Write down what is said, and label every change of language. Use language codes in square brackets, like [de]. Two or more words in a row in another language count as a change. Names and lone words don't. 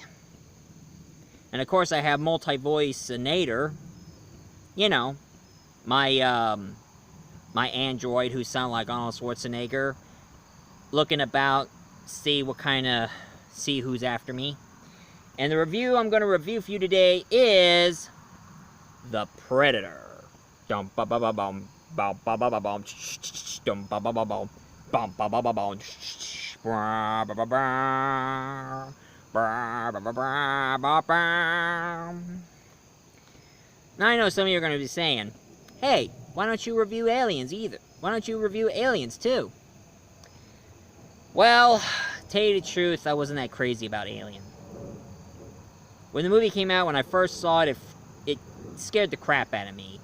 [en] And of course I have Multi-Voiceanator, you know, my android who sounds like Arnold Schwarzenegger, looking about, see who's after me. And the review I'm going to review for you today is The Predator. Dum ba ba ba bum, ba ba ba ba bum, dum ba ba ba bum, bum ba ba ba bum, ba ba ba ba, ba ba ba ba. Now I know some of you are going to be saying, "Hey, why don't you review Aliens either? Why don't you review Aliens too?" Well, to tell you the truth, I wasn't that crazy about Alien. When the movie came out, when I first saw it, it scared the crap out of me.